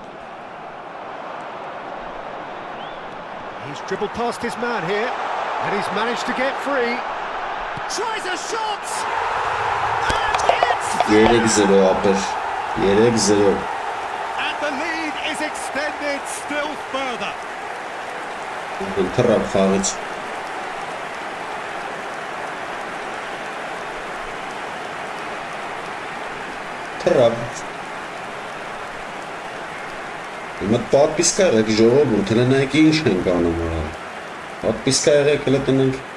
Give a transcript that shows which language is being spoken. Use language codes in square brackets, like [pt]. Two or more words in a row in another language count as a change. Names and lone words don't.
[en] He's dribbled past his man here, and he's managed to get free. Tries a shot! And it's... [hy] 3-0 ապեր 3-0 [en] And the lead is extended still further. [hy] Թռավ խաղից Թռավ Հիմա պատպիսկա եղեք ժողովուրդ հələ նայեք ինչ ենք անում Պատպիսկա եղեք հələ տնենք